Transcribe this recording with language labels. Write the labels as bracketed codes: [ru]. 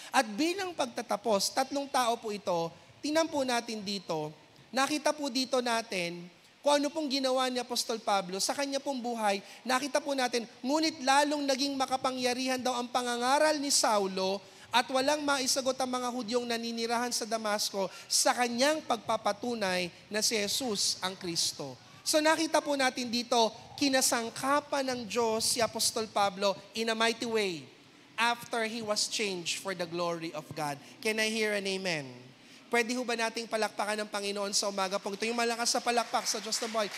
[tl] At bilang pagtatapos, 3 tao po ito, tingnan po natin dito, nakita po dito natin kung ano pong ginawa ni Apostol Pablo sa kanya pong buhay, nakita po natin, ngunit lalong naging makapangyarihan daw ang pangangaral ni Saulo at walang maisagot ang mga Hudyong naninirahan sa Damasco sa kanyang pagpapatunay na si Jesus ang Kristo. So nakita po natin dito, kinasangkapan ng Diyos si Apostol Pablo [en] in a mighty way after he was changed for the glory of God. Can I hear an amen? [tl] Pwede ho ba nating palakpakan ng Panginoon sa umaga po? Ito yung malakas sa palakpak sa Diyos na buhay.